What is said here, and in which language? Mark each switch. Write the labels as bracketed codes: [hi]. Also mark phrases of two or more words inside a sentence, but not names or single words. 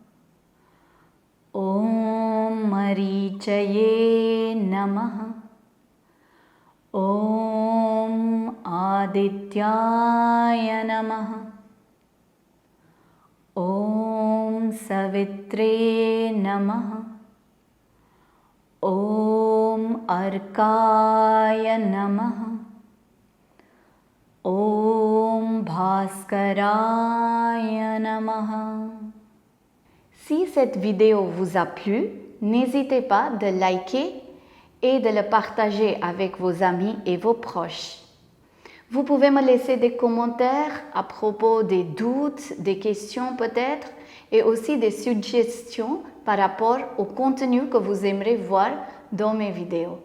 [sa] Om Marichaye Namaha, Om Adityaya Namaha, Om Savitre Namaha, Om Arkaya Namaha, Om Bhaskaraya Namaha. [fr] Si cette vidéo vous a plu, n'hésitez pas de liker et de le partager avec vos amis et vos proches. Vous pouvez me laisser des commentaires à propos des doutes, des questions peut-être, et aussi des suggestions par rapport au contenu que vous aimeriez voir dans mes vidéos.